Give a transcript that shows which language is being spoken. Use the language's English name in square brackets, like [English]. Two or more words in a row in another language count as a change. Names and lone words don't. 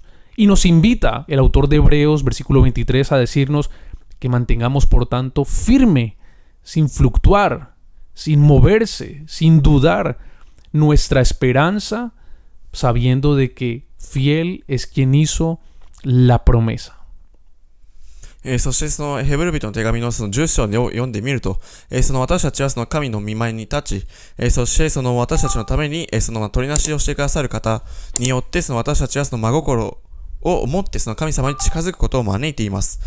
[Spanish] Y nos invita el autor de Hebreos, versículo 23, a decirnos que mantengamos, por tanto, firme, sin fluctuar, sin moverse, sin dudar, nuestra esperanza, sabiendo de que fiel es quien hizo la promesa. [Japanese] そしてそのヘブル人の手紙のその10章を読んでみると、その私たちはその神の御前に立ち、そしてその私たちのためにその取りなしをしてくださる方によって、その私たちはその真心を持ってその神様に近づくことを招いています。